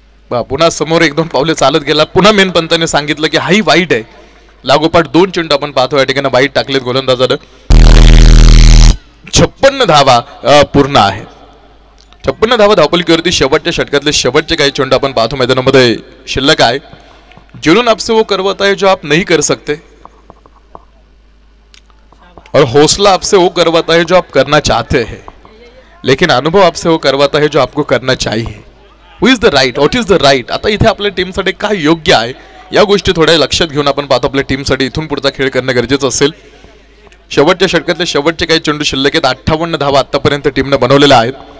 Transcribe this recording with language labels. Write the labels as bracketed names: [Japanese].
[Marathi] पुन्हा समोर 1-2 पावले चालत गेला. पुन्हा मेन पंताने सांगितलं की हाही वाईट आहे. लागोपाठ 2 चेंडू आपण पाहतो या ठिकाणी वाईट टाकलेत गोलंदाजानं. 56 धावा पूर्ण आहे. 56 धावा धावपलकीवरती शेवटच्या षटकातले शेवटचे काही चेंडू आपण पाहतो मैदानामध्ये शिल्लक आहे. [Hindi] जुनून आपसे वो करवाता है जो आप नहीं कर सकते, और हौसला आपसे वो करवाता है जो आप करना चाहते हैं, लेकिन अनुभव आपसे वो करवाता है जो आपको करना चाहिए. [English] Who is the right, what is the right. [Marathi] आता इथे आपल्या टीमसाठी काय योग्य आहे या गोष्टी थोड्या लक्षात घेऊन आपण पाहतो आपल्या टीमसाठी इथून पुढचा खेळ करणं गरजेचं असेल. शेवटच्या षटकातले शेवटचे काही चेंडू शिल्लक आहेत. 58 धावा आतापर्यंत टीमने बनवलेल्या आहेत.